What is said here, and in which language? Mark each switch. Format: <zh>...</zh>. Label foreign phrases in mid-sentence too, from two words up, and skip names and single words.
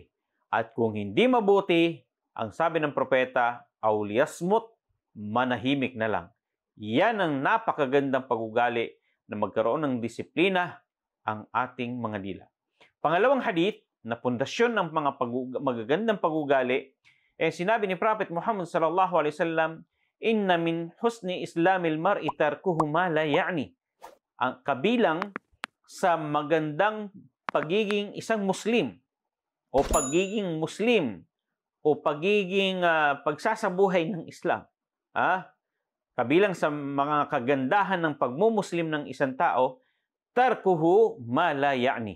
<tl>At kung hindi mabuti, ang sabi ng propeta,</tl> <ar>أو ليصمت,</ar> <tl>manahimik na lang. Yan ang napakagandang pag-ugali na magkaroon ng disiplina ang ating mga dila. Pangalawang hadith na pundasyon ng mga magagandang pag-ugali, sinabi ni Prophet Muhammad</tl> <ar>صلى الله عليه وسلم, "إن من حسن إسلام المرء تركه ما لا يعنيه."</ar> <tl>Ang kabilang sa magandang pagiging isang Muslim o pagiging Muslim o pagiging pagsasabuhay ng Islam. Kabilang sa mga kagandahan ng pagmumuslim ng isang tao,</tl> <ar>تركه ما لا يعنيه.</ar>